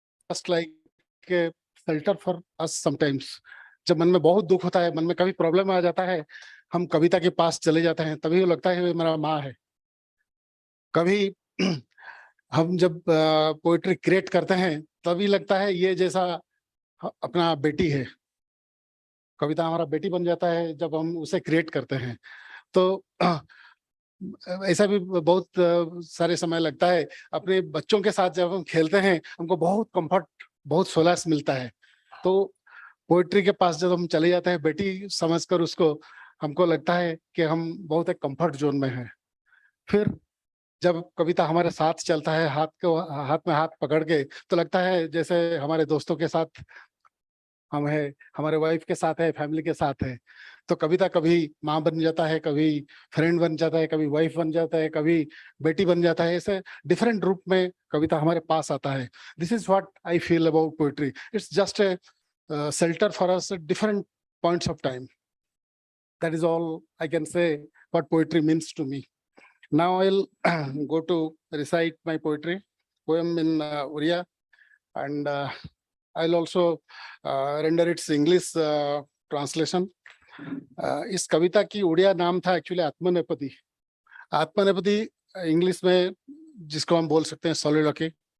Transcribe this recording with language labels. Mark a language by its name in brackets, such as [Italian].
[English] just like a shelter for us sometimes. [Hindi] जब मन में बहुत दुख होता है, मन में कभी प्रॉब्लम आ जाता है, हम कविता के पास चले जाते हैं, तभी वो लगता है मेरा माँ है। कभी हम जब पोएट्री क्रिएट करते हैं, तभी लगता है ये जैसा अपना बेटी है। कविता हमारा बेटी बन जाता है जब हम उसे क्रिएट करते हैं। तो ऐसा भी बहुत सारे समय लगता है। अपने बच्चों के साथ जब हम खेलते हैं हमको बहुत कंफर्ट, बहुत सोलास मिलता है। तो पोइट्री के पास जब हम चले जाते हैं बेटी समझकर उसको, हमको लगता है कि हम बहुत एक कंफर्ट जोन में हैं। फिर जब कविता हमारे साथ चलता है, हाथ में हाथ पकड़ के, तो लगता है जैसे हमारे दोस्तों के साथ हम है, हमारे वाइफ के साथ है, फैमिली के साथ है। तो कविता कभी माँ बन जाता है, कभी फ्रेंड बन जाता है, कभी वाइफ बन जाता है, कभी बेटी बन जाता है। ऐसे डिफरेंट रूप में कविता हमारे पास आता है। [English] This is what I feel about poetry. It's just a shelter for us at different points of time. That is all I can say what poetry means to me. Now I'll go to recite my poetry poem in Oriya, and I'll also render its English translation. [Hindi] इस कविता की उड़िया नाम था actually आत्मनेपदी। आत्मनेपदी English में जिसको हम बोल सकते हैं soliloquy.